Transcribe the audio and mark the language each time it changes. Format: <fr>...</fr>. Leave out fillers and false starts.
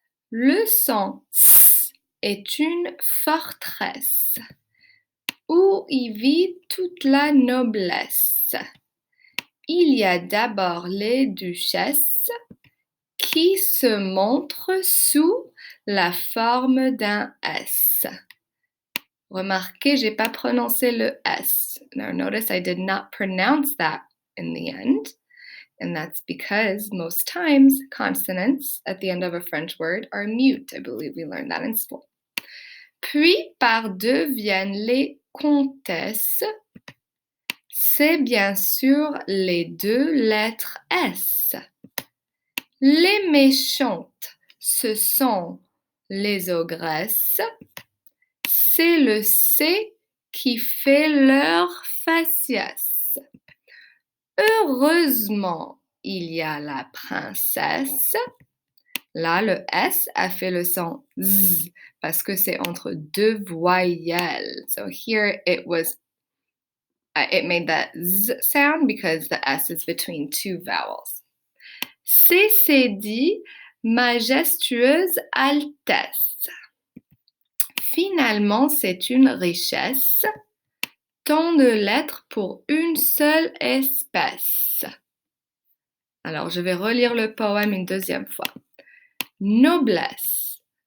<fr>Le son S est une forteresse où y vit toute la noblesse. Il y a d'abord les duchesses qui se montrent sous la forme d'un S. Remarquez, j'ai pas prononcé le S.</fr> <en>Now notice I did not pronounce that in the end. And that's because most times consonants at the end of a French word are mute. I believe we learned that in school.</en> <fr>Puis par deux viennent les comtesses. C'est bien sûr les deux lettres S. Les méchantes, ce sont les ogresses. C'est le C qui fait leur faciès. Heureusement, il y a la princesse. Là, le S a fait le son Z parce que c'est entre deux voyelles.</fr> <en>So here it made that Z sound because the S is between two vowels.</en> <fr>C'est dit majestueuse altesse. Finalement, c'est une richesse, tant de lettres pour une seule espèce. Alors, je vais relire le poème une deuxième fois. Noblesse.</fr>